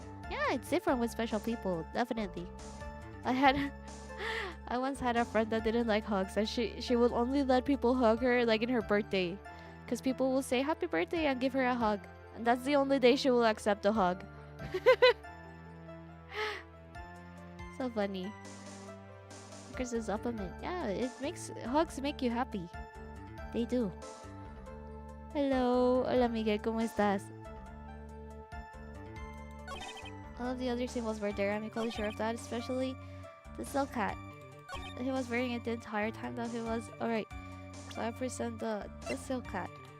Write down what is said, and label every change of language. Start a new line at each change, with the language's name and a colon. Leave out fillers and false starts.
English: Yeah, it's different with special people, definitely. I once had a friend that didn't like hugs, and she would only let people hug her like in her birthday, because people will say happy birthday and give her a hug, and that's the only day she will accept a hug. So funny. Increases dopamine. Yeah, hugs make you happy. They do. Hello,
Spanish: hola Miguel, ¿cómo estás?
English: All of the other symbols were there. I'm equally sure of that, especially the silk hat. He was wearing it the entire time that he was... Alright, so I present the silk hat.